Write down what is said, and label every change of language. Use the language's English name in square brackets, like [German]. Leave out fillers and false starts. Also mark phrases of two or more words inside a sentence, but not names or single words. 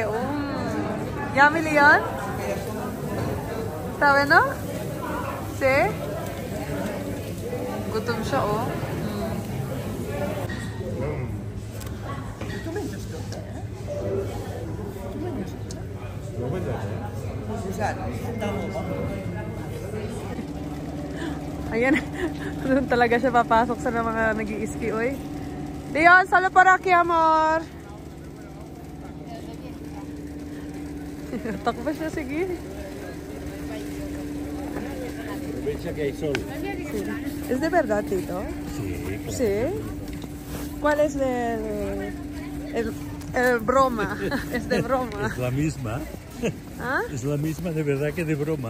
[Spanish] Yummy, Leon? ¿Sabe, no? ¿Sí? [Filipino] Gutom siya, oh. Ayan. Doon talaga siya papasok sa mga nag-i-ski, oy. [Spanish] Leon, salo para aquí, amor. [Filipino] Takbo siya, sige. [Spanish] ¿Es de verdad, Tito? Sí, claro. ¿Sí? ¿Cuál es el broma? Es de broma. Es la misma. ¿Ah? Es la misma de verdad que de broma.